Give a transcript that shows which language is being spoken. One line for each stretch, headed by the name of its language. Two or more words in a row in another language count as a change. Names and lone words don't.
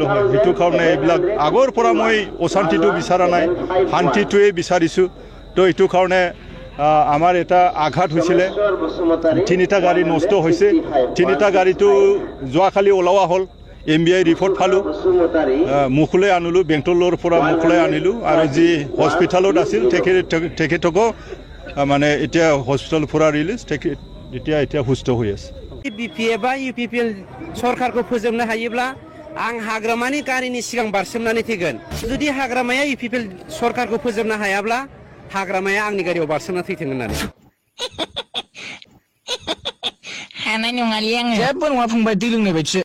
Assamese: হয় সেইটো কাৰণে এইবিলাক আগৰ পৰা মই অশান্তিটো বিচৰা নাই শান্তিটোৱে বিচাৰিছোঁ তো এইটো কাৰণে আমাৰ এটা আঘাত হৈছিলে 3টা গাড়ী নষ্ট হৈছে 3টা গাড়ীটো যোৱাকালি ওলোৱা হ'ল
English: MBI report
Assamese: পালোঁ মুখলৈ আনিলোঁ বেংটলৰ পৰা মুখলৈ আনিলোঁ আৰু যি হস্পিটেলত আছিল তেখেতকো মানে এতিয়া হস্পিটেল পৰা ৰিলিজ এতিয়া সুস্থ হৈ আছে
Bodo: BPF बा UPPL सरकारखौ फोजोबनो हायोब्ला आं हाग्रामानि गारिनि सिगां बारसोमनानै थैगोन जुदि हाग्रामाया UPPL सरकारखौ फोजोबनो हायाब्ला हाग्रामाया आंनि गारियाव बारसोमना थैथों होननानै हानाय नङालै आङो जेबो नङा फंबाय दै लोंनाय बायदिसो